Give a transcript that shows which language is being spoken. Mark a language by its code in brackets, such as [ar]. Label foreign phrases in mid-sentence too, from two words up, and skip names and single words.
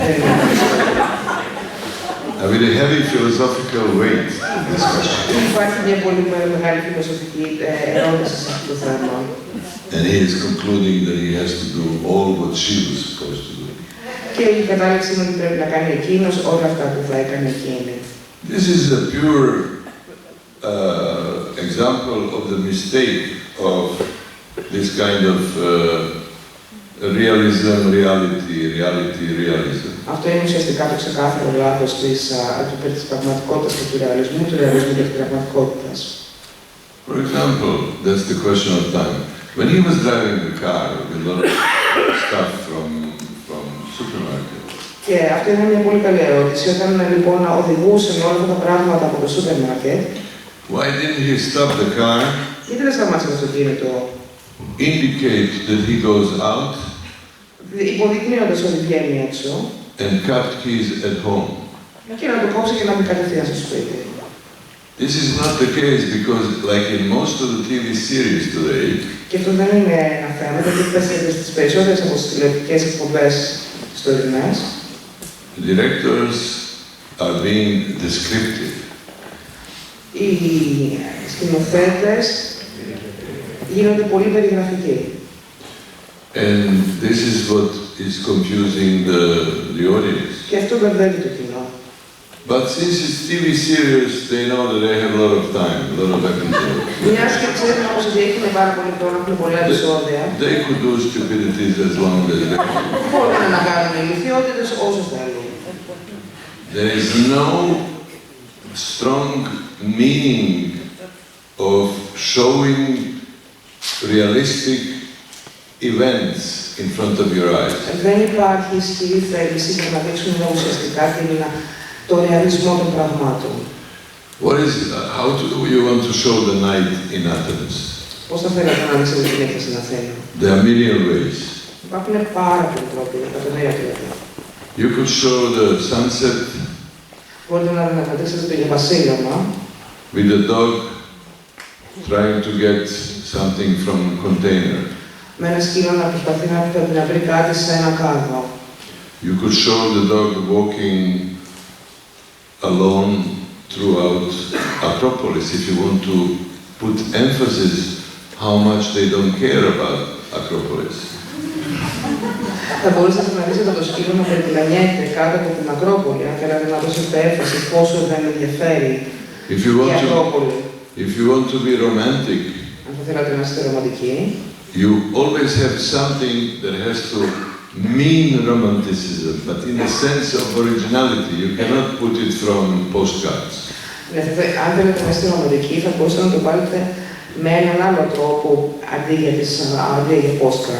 [en] A very heavy philosophical weight in this question. [el] Υπάρχει μια πολύ μεγάλη φιλοσοφική ερώτηση σε αυτό το θέμα. [en] And he is concluding that he has to do all what she was supposed to do. [el] Και η κατάληξη είναι ότι πρέπει να κάνει εκείνος όλα αυτά που θα έκανε εκείνη. [en] This is a pure example of the mistake of this kind of realism, realism. [el] Αυτό είναι ουσιαστικά το ξεκάθαρο λάθος της πραγματικότητας και του ρεαλισμού και της πραγματικότητας. [en] For example, that's the question of time. When he was driving the car with a lot of stuff from supermarket. [el] Και αυτή είναι μια πολύ καλή ερώτηση. Όταν λοιπόν οδηγούσε με όλα αυτά τα πράγματα από το σούπερ μάρκετ, [en] why didn't he stop the car, [el] γιατί δεν σταμάτησε το αυτοκίνητο, [en] indicate that he goes out, [el] υποδεικνύοντας ότι βγαίνει έξω, [en] and cut his at home? [el] και να το κόψει και να μπει κατευθείαν στο σπίτι? [en] This is not the case because, like in most of the TV series today, [el] και αυτό δεν είναι ένα θέμα, γιατί πέσετε στις περισσότερες από τις τηλεοπτικές εκπομπές στορινές, [en] the directors are being descriptive. [el] Οι σκηνοθέτες γίνονται πολύ περιγραφικοί. [en] And this is what is confusing the audience. [el] Και αυτό μπερδεύει το κοινό. [en] But since it's TV series, they know that they have a lot of time, a lot of episodes. [el] Μιας και ξέρουν όμως ότι έχουν πάρα πολύ χρόνο, έχουν πολλά επεισόδια. [en] They could do stupidities as long as they want. [el] Μπορούν να κάνουν ηλικιότητες όσο θέλουν. [en] There is no strong meaning of showing realistic events in front of your eyes. [el] Δεν υπάρχει ισχυρή θέληση για να δείξουν ουσιαστικά το ρεαλισμό των πραγμάτων. [en] How do you want to show the night in Athens? [el] Πώς θα θέλατε να δείξετε την νύχτα στην Αθήνα? [en] There are million ways. [el] Υπάρχουν πάρα πολλοί τρόποι, εκατομμύρια τρόποι. [en] You could show the sunset. [el] Μπορείτε να αναδείξετε το γεμβασίλωμα [en] with the dog trying to get something from a container. [el] Με ένα σκύλο να προσπαθεί να βρει κάτι σε ένα κάδο. [en] You could show the dog walking alone throughout Acropolis if you want to put emphasis how much they don't care about Acropolis. [el] Θα μπορούσατε να δείτε το σκύλο να περιτυλανιέται κάτω από την Ακρόπολη, αν θέλατε να δώσετε έμφαση πόσο δεν ενδιαφέρει η Ακρόπολη. [en] If you want to be romantic, [el] αν θα θέλατε να είστε ρομαντικοί, [en] you always have something that has to mean romanticism, but in the sense of originality, you cannot put it from postcards. [el] Αν θέλετε να είστε ρομαντικοί, θα μπορούσατε να το πάρετε με έναν άλλο τρόπο αντί για postcard.